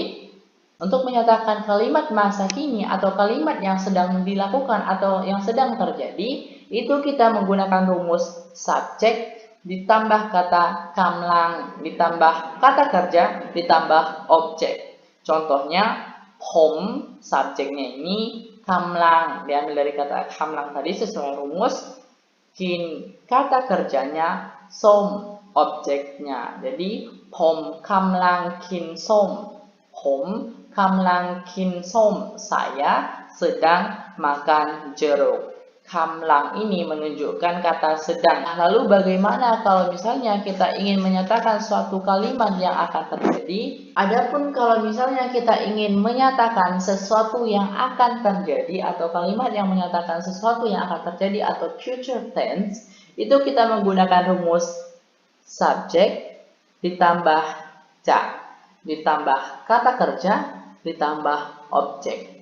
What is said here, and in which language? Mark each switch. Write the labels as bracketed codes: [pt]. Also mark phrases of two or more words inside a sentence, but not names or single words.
[id] Untuk menyatakan kalimat masa kini atau kalimat yang sedang dilakukan atau yang sedang terjadi, itu kita menggunakan rumus subjek ditambah kata kamlang, ditambah kata kerja, ditambah objek. Contohnya, ผม, subjeknya ini, kamlang, diambil dari kata kamlang tadi sesuai rumus, kin, kata kerjanya, som, objeknya. Jadi, [th] ผมกำลังกินส้มผมกำลังกินส้ม [id] saya sedang makan jeruk. Kamlang ini menunjukkan kata sedang. Lalu bagaimana kalau misalnya kita ingin menyatakan suatu kalimat yang akan terjadi? Adapun kalau misalnya kita ingin menyatakan sesuatu yang akan terjadi atau kalimat yang menyatakan sesuatu yang akan terjadi atau [en] future tense, [id] itu kita menggunakan rumus subjek ditambah ditambah kata kerja, ditambah objek.